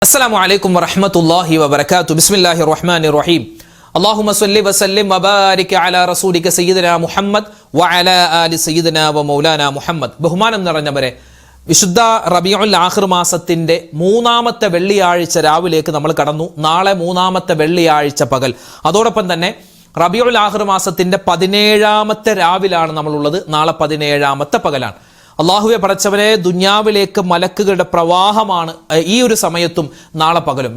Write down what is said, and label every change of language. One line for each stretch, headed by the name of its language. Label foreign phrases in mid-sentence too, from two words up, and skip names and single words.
Arabic: السلام عليكم ورحمة الله وبركاته. بسم الله الرحمن الرحيم. اللهم صل وسلم وبارك على رسولك سيدنا محمد وعلى آل سيدنا ومولانا محمد.
Malayalam: ബഹുമാനം നിറഞ്ഞവരെ, വിശുദ്ധ റബീഉൽ ആഖിർ മാസത്തിന്റെ മൂന്നാമത്തെ വെള്ളിയാഴ്ച രാവിലേക്ക് നമ്മൾ കടന്നു. നാളെ മൂന്നാമത്തെ വെള്ളിയാഴ്ച പകൽ. അതോടൊപ്പം തന്നെ റബീഉൽ ആഖിർ മാസത്തിന്റെ 17ാമത്തെ രാവിലാണ് നമ്മളുള്ളത്. നാളെ 17ാമത്തെ പകലാണ്. അള്ളാഹുവെ പടച്ചവനെ, ദുന്യാവിലേക്ക് മലക്കുകളുടെ പ്രവാഹമാണ് ഈ ഒരു സമയത്തും നാളെ പകലും.